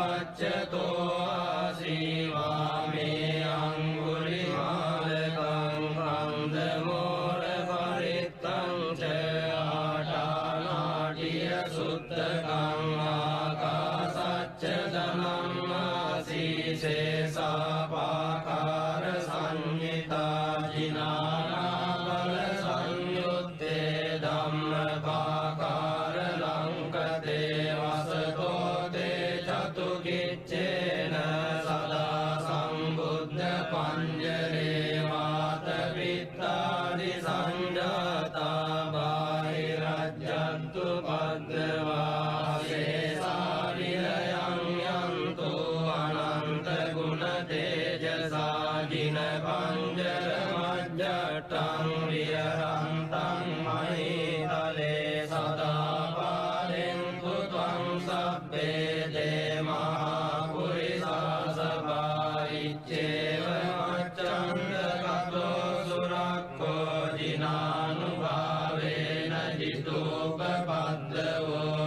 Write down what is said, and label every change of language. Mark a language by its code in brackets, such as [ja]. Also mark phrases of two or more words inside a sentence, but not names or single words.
[pi] පච්චතෝ ආසීවා මේ අංගුලිමාලකං කන්දමෝල පරිත්තං ච ආටානාටිය සුත්තකං ආකාසච්ච ධනං ආසීසේසාපාකාර සංහිතා ජිනානාබල සංයුත්තේ ධම්මපාකාර ලංකතේ වසතෝ තේ චතුකිච්චේන සදා සම්බුද්ධ පඤ්ජරේ වාත විත්තාදි සංජාතා බාහිරජ්ජන්තු පද්දවා සේසාරිලයං යන්තු අනන්ත ගුණ තේජසා ජින පඤ්ජර මජ්ජට්ටං විහරන්තං මහිතලේ සදා පාලෙන්තු ත්වං සබ්බේ දේමා පුරිසා සභායිච්චේව මච්ඡන්ද කතෝ සුරක්ඛෝ ජිනානුභාවේන ජිතෝපපද්දවෝ